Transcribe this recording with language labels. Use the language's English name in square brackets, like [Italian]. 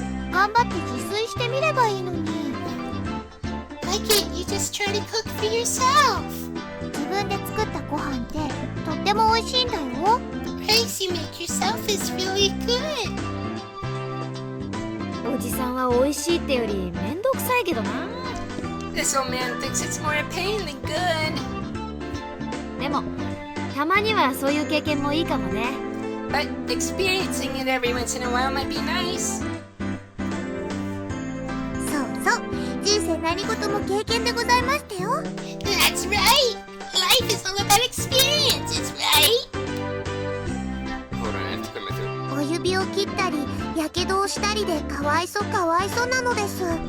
[Japanese] 頑張って自炊してみればいいのに。 [English] Why can't you just try to cook for yourself? [Japanese] 自分で作ったご飯ってとっても美味しいんだよ。 [English] Rice you make yourself is really good. [Japanese] おじさんは美味しいってよりめんどくさいけどな。 [English] This old man thinks it's more a pain than good. [Japanese] でもたまにはそういう経験もいいかもね。 [English] But experiencing it every once in a while might be nice. [Japanese] そうそう、人生何事も経験でございましたよ。 [English] That's right. Life is all about experiences, right? Hold on, I have to clear my throat. [Japanese] お指を切ったりやけどをしたりでかわいそうかわいそうなのです。